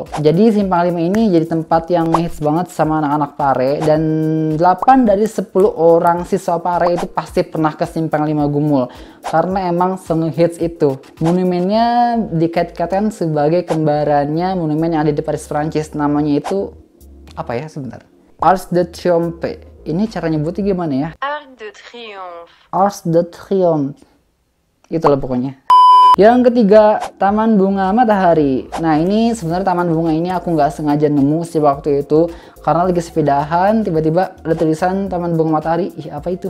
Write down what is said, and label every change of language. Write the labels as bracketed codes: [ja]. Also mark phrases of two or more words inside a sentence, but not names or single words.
[id] Jadi Simpang 5 ini jadi tempat yang hits banget sama anak-anak Pare, dan 8 dari 10 orang siswa Pare itu pasti pernah ke Simpang 5 Gumul karena emang se-hits itu. Monumennya dikait-kaitkan sebagai kembarannya monumen yang ada di Paris, Prancis. Namanya itu apa ya sebentar? Arc de Triomphe. Ini cara nyebutnya gimana ya? Arc de Triomphe. Arc de Triomphe. Itulah pokoknya. Yang ketiga, Taman Bunga Matahari. Nah, ini sebenarnya taman bunga ini aku nggak sengaja nemu sih waktu itu karena lagi sepedahan, tiba-tiba ada tulisan Taman Bunga Matahari. Ih, apa itu?